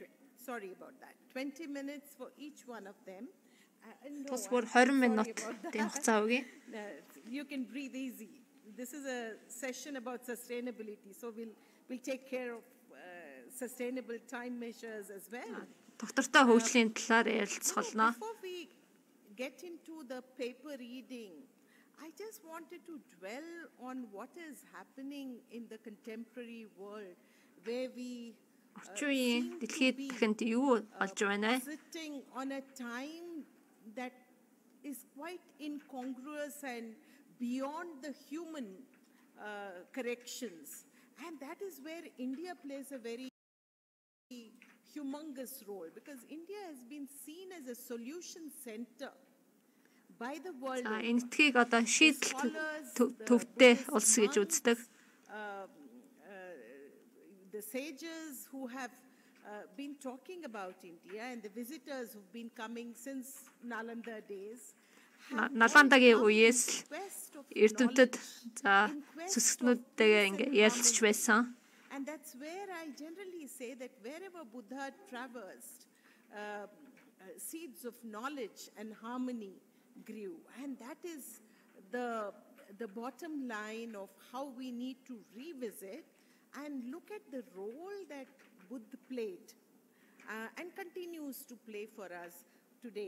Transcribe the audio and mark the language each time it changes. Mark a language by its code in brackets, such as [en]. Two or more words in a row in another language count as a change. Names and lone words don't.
[en] Sorry about that. 20 minutes for each one of them. No, you can breathe easy. This is a session about sustainability, so we'll take care of sustainable time measures as well. [mn] Доктортой хөгжлийн талаар ярилцголно. [en] Before we get into the paper reading, I just wanted to dwell on what is happening in the contemporary world where we [mn] Орчин үеийн дэлхийд дахинд юу болж байна вэ? [en] sitting on a time that is quite incongruous and beyond the human corrections. And that is where India plays a very humongous role, because India has been seen as a solution center by the world. [mn] Энэтхэг одоо шийдэл төвтэй улс гэж үздэг. [en] The sages who have been talking about India and the visitors who've been coming since Nalanda days. [mn] Наландагийн үеэс эрдэмтэд за сүсгтнүүдтэйгээ ингээ ярилцж байсан. [en] And that's where I generally say that wherever Buddha traversed, seeds of knowledge and harmony grew. And that is the bottom line of how we need to revisit and look at the role that Buddha played and continues to play for us today.